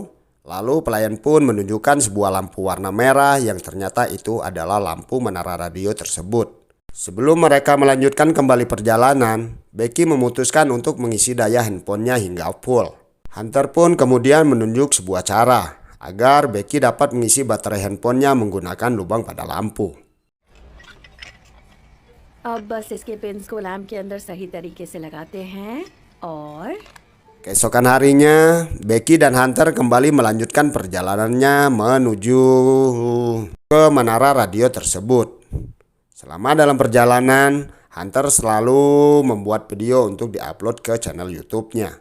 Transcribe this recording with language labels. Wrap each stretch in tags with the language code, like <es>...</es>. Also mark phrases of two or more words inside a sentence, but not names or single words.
<id>Lalu pelayan pun menunjukkan sebuah lampu warna merah yang ternyata itu adalah lampu menara radio tersebut. Sebelum mereka melanjutkan kembali perjalanan, Becky memutuskan untuk mengisi daya handphonenya hingga full. Hunter pun kemudian menunjuk sebuah cara agar Becky dapat mengisi baterai handphonenya menggunakan lubang pada lampu.</id> <hi>अब बस इसके पिन्स को लैम्प के अंदर सही तरीके से लगाते हैं और</hi> <id>Keesokan harinya, Becky dan Hunter kembali melanjutkan perjalanannya menuju ke menara radio tersebut. Selama dalam perjalanan, Hunter selalu membuat video untuk diupload ke channel YouTube-nya.</id>